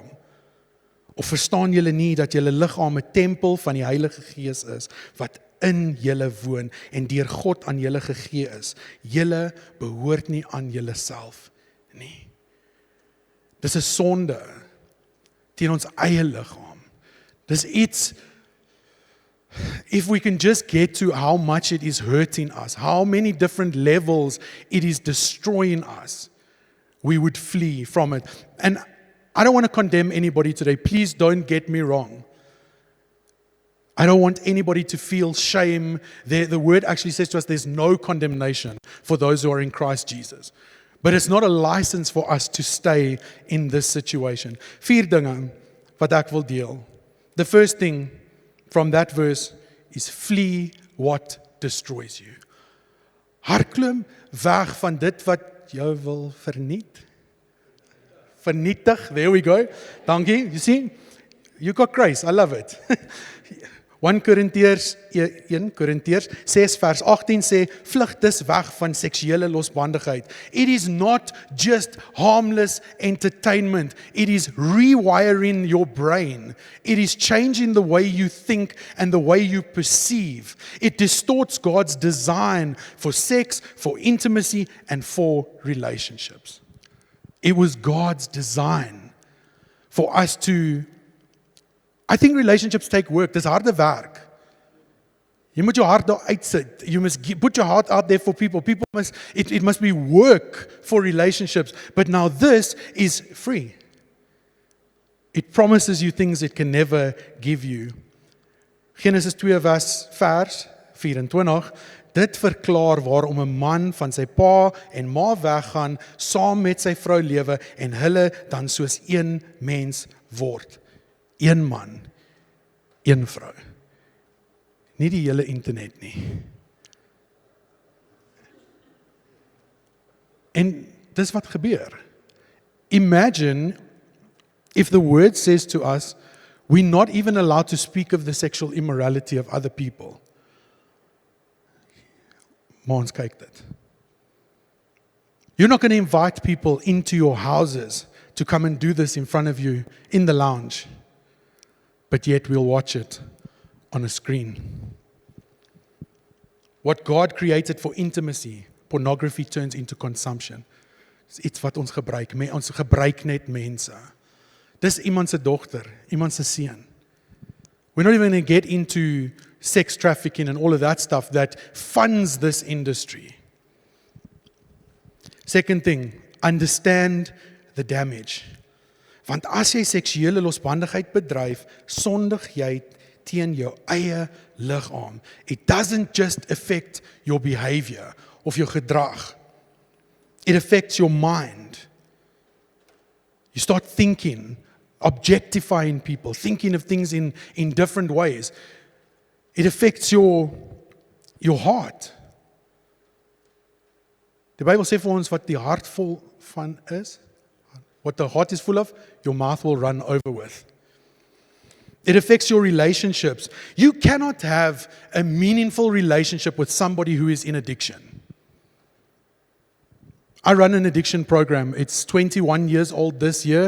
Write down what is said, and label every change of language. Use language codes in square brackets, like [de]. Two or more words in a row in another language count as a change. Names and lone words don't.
[af] Of verstaan julle nie dat julle liggaam 'n tempel van die Heilige Gees is, wat in julle woon en deur God aan julle gegee is. Julle behoort nie aan julleself nie. Dis 'n sonde teen ons eie liggaam. Dis iets, [en] if we can just get to how much it is hurting us, how many different levels it is destroying us, we would flee from it. And I don't want to condemn anybody today. Please don't get me wrong. I don't want anybody to feel shame. The word actually says to us there's no condemnation for those who are in Christ Jesus. But it's not a license for us to stay in this situation. [af] 4 dinge wat ek wil deel. [en] The first thing from that verse is flee what destroys you. [af] Hardloop weg van dit wat jou wil vernietig. [en] There we go. Dankie. You see? You got grace. I love it. [af] 1 Korintiërs 6 vers 18 sê, vlug dus weg van seksuele losbandigheid. [en] It is not just harmless entertainment. It is rewiring your brain. It is changing the way you think and the way you perceive. It distorts God's design for sex, for intimacy, and for relationships. It was God's design for us to, I think relationships take work. [af] Dis harde werk. Jy moet jou hart daar uitsit. [en] You must put your heart out there for people. It must be work for relationships. But now this is free. It promises you things it can never give you. [af] Genesis 2 vers 24. Dit verklaar waarom 'n man van sy pa en ma weggaan, saam met sy vrou lewe en hulle dan soos een mens word. Een man, een vrou. Nie die hele internet nie. En dis wat gebeur. [en] Imagine if the word says to us, we're not even allowed to speak of the sexual immorality of other people. [af] Maar ons kyk dit. [en] You're not going to invite people into your houses to come and do this in front of you in the lounge. But yet we'll watch it on a screen. What God created for intimacy, pornography turns into consumption. [af] Dis iets wat ons gebruik. Ons gebruik net mense. Dis iemand se dogter, iemand se seun. [en] We're not even going to get into sex trafficking and all of that stuff that funds this industry. Second thing, understand the damage. [af] Want as jy seksuele losbandigheid bedryf, sondig jy teen jou eie liggaam. [en] It doesn't just affect your behavior of [af] jou gedrag. [en] It affects your mind. You start thinking, objectifying people, thinking of things in different ways. It affects your heart. [af] Die Bybel sê vir ons wat die hart vol van is. [en] What the heart is full of, your mouth will run over with. It affects your relationships. You cannot have a meaningful relationship with somebody who is in addiction. I run an addiction program. It's 21 years old this year.